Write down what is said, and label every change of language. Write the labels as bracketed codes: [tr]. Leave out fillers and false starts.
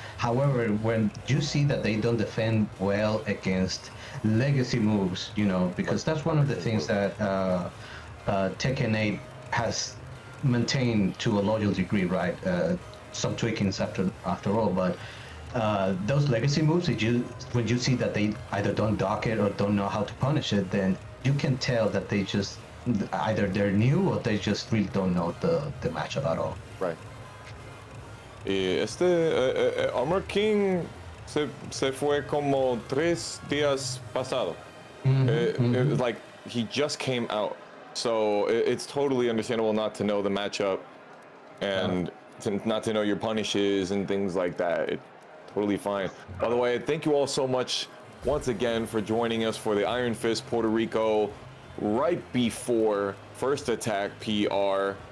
[en] However, when you see that they don't defend well against legacy moves, you know, because that's one of the things that Tekken 8 has maintained to a large degree, right? Some tweakings after all, but those legacy moves, when you see that they either don't dock it or don't know how to punish it, then you can tell that they just either they're new or they just really don't know the matchup at all. Right. [es] Y Armor King se fue como 3 días pasado. [en] It was like he just came out, so it's totally understandable not to know the matchup and not to know your punishes and things like that. It's totally fine. By the way, thank you all so much once again for joining us for the Iron Fist Puerto Rico right before First Attack PR.